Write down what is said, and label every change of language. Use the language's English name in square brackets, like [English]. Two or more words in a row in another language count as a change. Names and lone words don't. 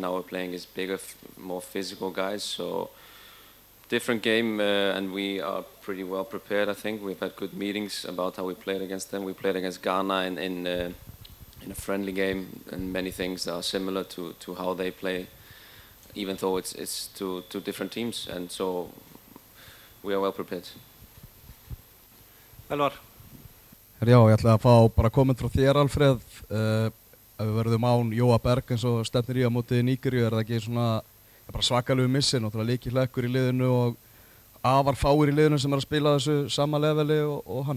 [English] Now we're playing as bigger, more physical guys. So different game, and we are pretty well prepared. I think we've had good meetings about how we played against them. We played against Ghana in a friendly game, and many things are similar to how they play, even though it's two different teams, and so we are well prepared. [Icelandic] Elvar. Já, ég ætla að fá bara komment frá þér, Alfreð. Ef við verðum án Jóa Berg eins og stefnir í á móti Nígeríu, það ekki svona bara svakalegu missi, náttúrulega lykilhlekkur í liðinu og afar fáir í liðinu sem að spila þessu sama leveli og hann?